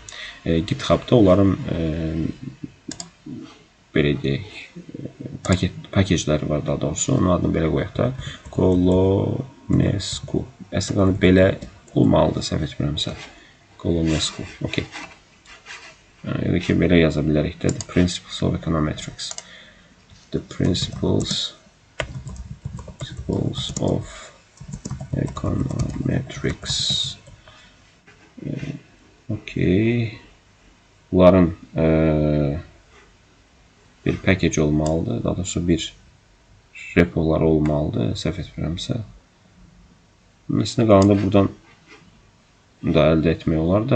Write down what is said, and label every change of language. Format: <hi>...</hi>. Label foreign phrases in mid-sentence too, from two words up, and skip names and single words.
<az>GitHub'da onların belə deyək paketləri var daha doğrusu. Onun adını belə qoyaq da Colonescu. Əslində belə olmalıdır, səhv etmirəmsə. Colonescu. Okay. Yəni ki, belə yaza bilərik də.</az> <en>The Principles of Econometrics. The Principles of Econometrics.</en> <az>Okay. Bunların bir package olmalıdır. Daha doğrusu bir repoları olmalıdır. Səhv etmirəmsə. Məsələn, qalanda buradan da əldə etmək olar da.</az>